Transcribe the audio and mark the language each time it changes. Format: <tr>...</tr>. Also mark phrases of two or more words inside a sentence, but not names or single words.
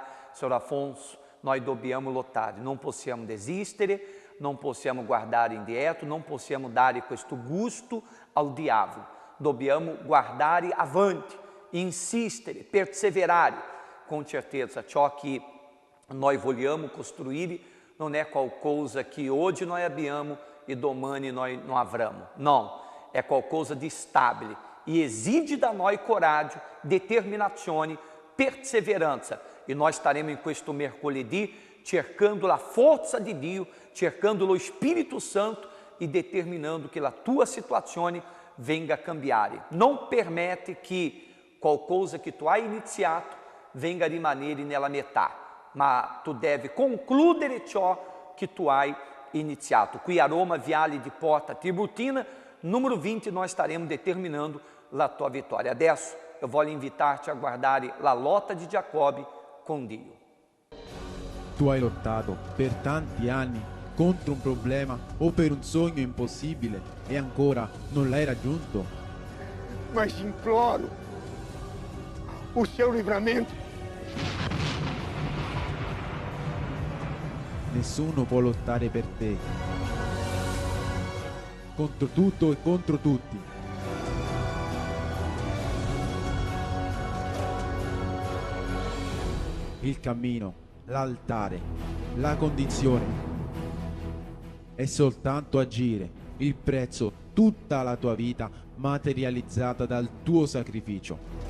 <it>Signor Afonso, noi dobbiamo lottare, non possiamo desistere, non possiamo guardare indietro, non possiamo dare questo gusto al diavolo. Dobbiamo guardare avanti, insistere, perseverare.</it> <pt>Com certeza,</pt> <it>ciò che noi vogliamo costruire non è qualcosa che oggi noi abbiamo e domani noi non avremo. Não, è qualcosa di stabile e esige da noi coraggio, determinazione, perseveranza.</it> <pt>E nós estaremos</pt> <it>in questo mercoledì cercando la forza di Dio, cercando lo Spirito Santo e determinando che la tua situazione venga a cambiare. Non permette che qualcosa che tu hai iniziato venga a rimanere nella metà, ma tu devi concludere ciò che tu hai iniziato. Qui a Roma, Viale di Porta Tiburtina,</it> <pt>número 20, nós estaremos determinando</pt> <it>la tua</it> <pt>vitória.</pt> <it>Adesso eu voglio invitar-te a guardare la lotta di Giacobbe con Dio. Tu hai lottato per tanti anni contro un problema o per un sogno impossibile e ancora non l'hai raggiunto.</it> <pt>Mas imploro o seu livramento.</pt> <it>Nessuno può lottare per te. Contro tutto e contro tutti. Il cammino, l'altare, la condizione è soltanto agire, il prezzo, tutta la tua vita materializzata dal tuo sacrificio.</it>